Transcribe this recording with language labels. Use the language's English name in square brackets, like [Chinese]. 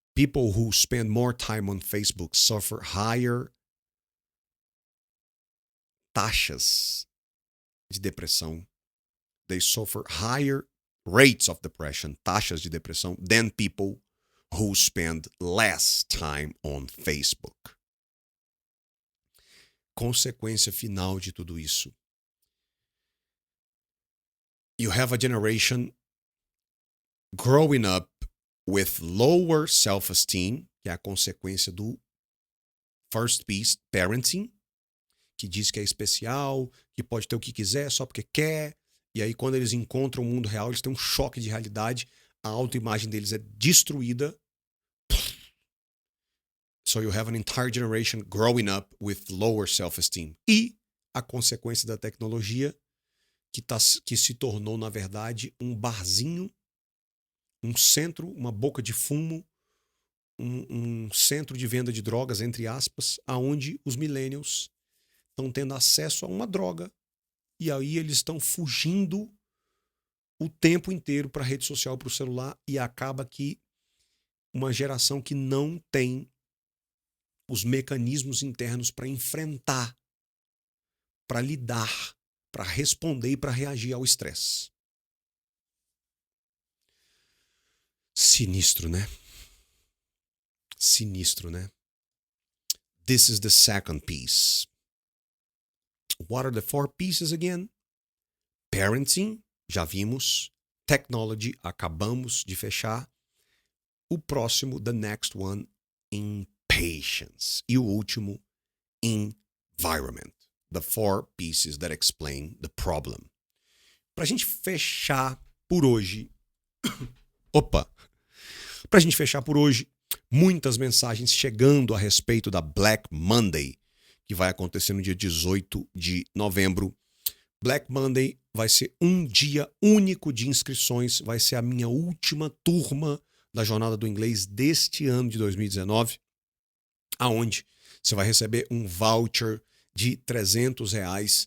[English] People who spend more time on Facebook suffer higher [Portuguese] taxas de depressão. [English] They suffer higher rates of depression, [Portuguese] taxas de depressão, [English] than people who spend less time on Facebook. [Portuguese] Consequência final de tudo isso. [English] You have a generation growing up with lower self-esteem, [Portuguese] que é a consequência do [English] first piece, [Portuguese] parenting, que diz que é especial, que pode ter o que quiser só porque quer, e aí quando eles encontram o mundo real, eles têm um choque de realidade, a autoimagem deles é destruída. [English] So you have an entire generation growing up with lower self-esteem. [Portuguese] E a consequência da tecnologia, que se tornou, na verdade, um barzinho, um centro, uma boca de fumo, um centro de venda de drogas, entre aspas, aonde os millennials estão tendo acesso a uma droga e aí eles estão fugindo o tempo inteiro para a rede social, para o celular, e acaba que uma geração que não tem os mecanismos internos para enfrentar, para lidar, para responder e para reagir ao estresse. Sinistro, né? Sinistro, né? [English] This is the second piece. What are the four pieces again? [Portuguese] Parenting, já vimos. Technology, acabamos de fechar. O próximo, [English] the next one, impatience. [Portuguese] E o último, environment. [English] The four pieces that explain the problem. [Portuguese] Pra gente fechar por hoje... Pra gente fechar por hoje, muitas mensagens chegando a respeito da Black Monday, que vai acontecer no dia 18 de novembro. Black Monday vai ser um dia único de inscrições, vai ser a minha última turma da Jornada do Inglês deste ano de 2019, aonde você vai receber um voucher de R$300.